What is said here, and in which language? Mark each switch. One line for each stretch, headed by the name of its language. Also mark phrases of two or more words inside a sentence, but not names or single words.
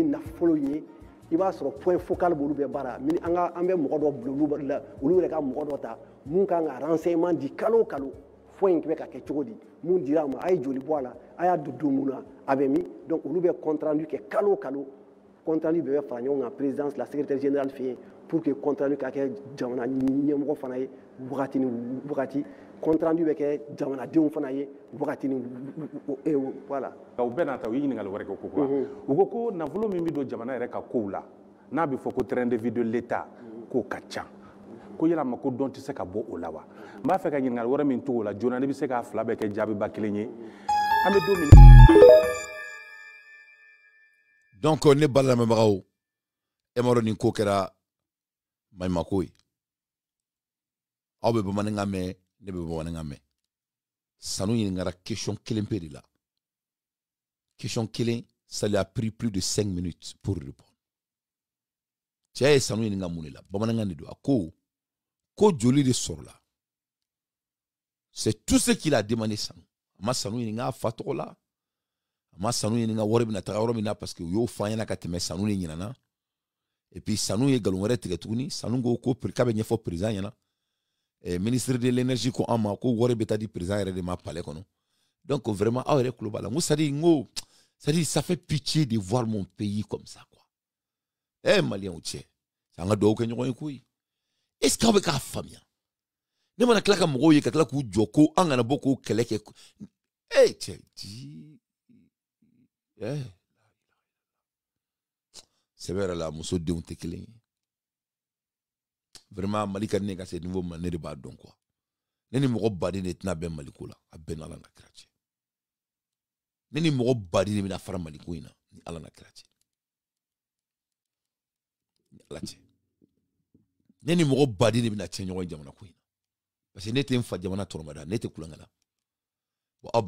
Bambara: nafolo ye i b'a sɔrɔ
French: point focal
Bambara: b'olu bɛɛ baara an bɛ mɔgɔ dɔ bila olu yɛrɛ ka mɔgɔ dɔ ta mun kan ka renseignement di kalo o kalo fo in bɛ ka kɛ cogo di mun dira a ma a ye joli bɔ a la a y'a don mun na a bɛ min donc olu bɛ
French: compte rendu
Bambara: kɛ kalo o kalo
French: compte rendu
Bambara: bɛɛ bɛ fara ɲɔgɔn kan présidence la
French: secrétaire générale
Bambara: fɛ yen
French: pour que compte rendu
Bambara: ka kɛ jamana ɲɛmɔgɔ fana ye wagati ni wagati
French: compte rendu
Bambara: bɛ kɛ jamanadenw fana ye wagati ni voilà. u bɛɛ n'a ta u ye ɲininkali wɛrɛ kɛ ko quoi u ko ko nafolo min bɛ don jamana yɛrɛ ka kow la n'a bɛ fɔ ko
French: train de vie de l'État
Bambara: k'o ka ca ko yalama ko dɔn tɛ se ka bɔ o la wa n b'a fɛ ka ɲininkali wɛrɛ min to o la joona ne bɛ se k'a fila bɛɛ kɛ jaabiba kelen ye an bɛ don min. donc ne ba lamɛnbagaw e ma dɔn nin ko kɛra maɲumako ye aw bɛ bamanankan mɛn ne bɛ bamanankan mɛn Sanu ɲininkara question kelen pe de la question kelen
French: ça lui a pris plus de 5 minutes pour répondre
Bambara: cɛ ye Sanu ɲininka mun de la bamanankan de don a ko joli de sɔrɔla
French: c'est tout ce qu'il a demandé
Bambara: Sanu a ma Sanu ɲininka a fa tɔgɔ la a ma Sanu ɲininka wari bɛna taga yɔrɔ min na
French: parce que
Bambara: u y'o fɔ an ɲɛna ka tɛmɛ Sanu de ɲinana
French: et puis
Bambara: Sanu ye nkalon wɛrɛ tigɛ tuguni Sanu ko k'a bɛ ɲɛfɔ président ɲɛna
French: ministre de l'énergie
Bambara: ko an ma ko wari bɛ taa di président yɛrɛ de ma palais kɔnɔ
French: donc vraiment
Bambara: aw yɛrɛ tulo b'a la
French: c'est-à-dire ça fait pitié de voir mon pays comme ça quoi
Bambara: maliyɛnw cɛ an ka dugawu kɛ ɲɔgɔn ye koyi
French: est ce que
Bambara: aw bɛ k'a faamuya ne mana tila ka mɔgɔw ye ka tila k'u jɔ ko an kana bɔ k'o kɛlɛ kɛ cɛ sɛbɛ yɛrɛ la muso denw tɛ kelen ye vraiment Mali ka di ne ka se niveau ma ne de b'a dɔn quoi ne ni mɔgɔ baden de tɛna bɛn Maliko la a bɛn n'Ala na kira cɛ ne ni mɔgɔ baden de bɛna fara Maliko in na ni Ala na kira cɛ ni Ala cɛ ne ni mɔgɔ baden de bɛna cɛ ɲɔgɔn ye jamana ko in na
French: parce que
Bambara: ne tɛ n fa jamana tɔrɔmada ne tɛ kulonkɛ la bon aw